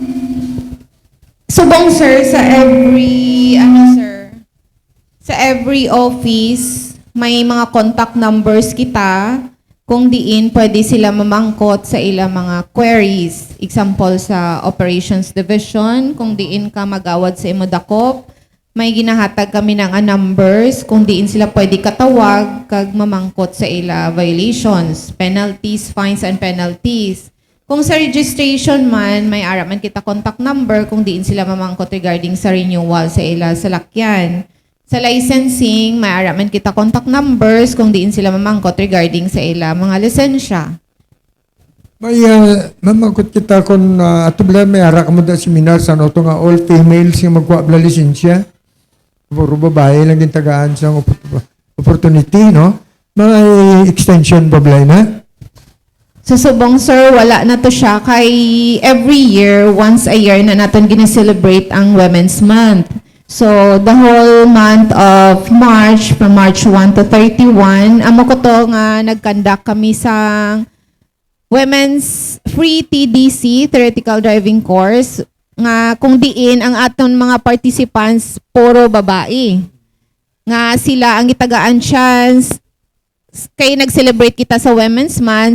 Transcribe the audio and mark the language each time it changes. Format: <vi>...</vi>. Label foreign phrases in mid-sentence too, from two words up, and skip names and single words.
<hil>Subong sir, sa every office, may mga</hil> <en>contact numbers</en> <hil>kita kung diin pwede sila mamangkot sa ilang mga queries. Example sa Operations Division, kung diin ka magawad sa imodakop, may ginahatag kami ng numbers kung diin sila pwede katawag kag mamangkot sa ila violations,</hil> <en>penalties, fines, and penalties.</en> <hil>Kung sa registration man, may ara man kita</hil> <en>contact number</en> <hil>kung diin sila mamangkot regarding sa renewal sa ila salakyan. Sa licensing, may ara man kita</hil> <en>contact numbers</en> <hil>kung diin sila mamangkot regarding sa ila mga lisensya. May mamangkot kita kung ato bala may ara ka mo da seminar sa ano nga</hil> <en>all females</en> <hil>yung magkuha bala lisensya. Puro babae lang yung tagaan sa opportunity, no? May extension ba bala na? Subong sir, wala na to siya kay</hil> <en>every year, once a year</en> <hil>na natin gina-celebrate ang Women's Month.</hil> <en>So, the whole month of March, from March 1 to 31,</en> <hil>amo ko to nga nag-conduct kami sa Women's Free TDC, Theoretical Driving Course, nga kung diin ang aton mga participants puro babae. Nga sila ang itagaan chance kay nag-celebrate kita sa Women's Month.</hil>